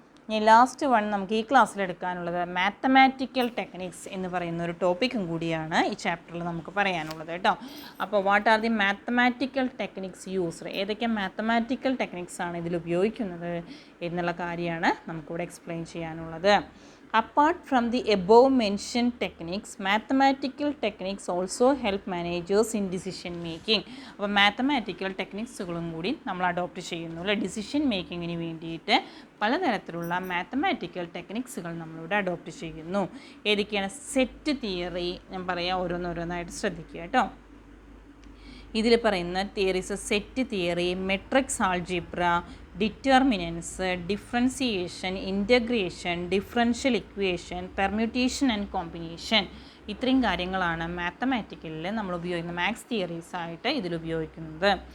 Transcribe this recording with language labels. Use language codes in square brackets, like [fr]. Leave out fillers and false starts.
[ml] ഇനി last one നമുക്ക് ഈ ക്ലാസ്സിൽ എടുക്കാനുള്ളത് മാത്തമാറ്റിക്കൽ ടെക്നിക്സ് എന്ന് പറയുന്ന ഒരു ടോപ്പിക്കും കൂടിയാണ് ഈ ചാപ്റ്ററിൽ നമുക്ക് പറയാനുള്ളത് കേട്ടോ. അപ്പോൾ [en] what are the mathematical techniques used, [ml] ഏതൊക്കെ മാത്തമാറ്റിക്കൽ ടെക്നിക്സ് ആണ് ഇതിൽ ഉപയോഗിക്കുന്നത് എന്നുള്ള കാര്യമാണ് നമുക്കിവിടെ എക്സ്പ്ലെയിൻ ചെയ്യാനുള്ളത്. [en] Apart from the above mentioned techniques, mathematical techniques also help managers in decision making. [ml] അപ്പോൾ മാത്തമാറ്റിക്കൽ ടെക്നിക്സുകളും കൂടി നമ്മൾ അഡോപ്റ്റ് ചെയ്യുന്നു അല്ലേ. ഡിസിഷൻ മേക്കിങ്ങിന് വേണ്ടിയിട്ട് പലതരത്തിലുള്ള മാത്തമാറ്റിക്കൽ ടെക്നിക്സുകൾ നമ്മളിവിടെ അഡോപ്റ്റ് ചെയ്യുന്നു. ഏതൊക്കെയാണ്, സെറ്റ് തിയറി ഞാൻ പറയാം, ഓരോന്നായിട്ട് ശ്രദ്ധിക്കുക കേട്ടോ. ഇതിൽ പറയുന്ന theories set theory, matrix algebra, determinants, differentiation, integration, differential equation, permutation and combination, ഇത്രയും കാര്യങ്ങളാണ് മാത്തമാറ്റിക്കലിൽ നമ്മൾ ഉപയോഗിക്കുന്ന മാത്സ് തിയറീസ് ആയിട്ട് ഇതിൽ ഉപയോഗിക്കുന്നത്.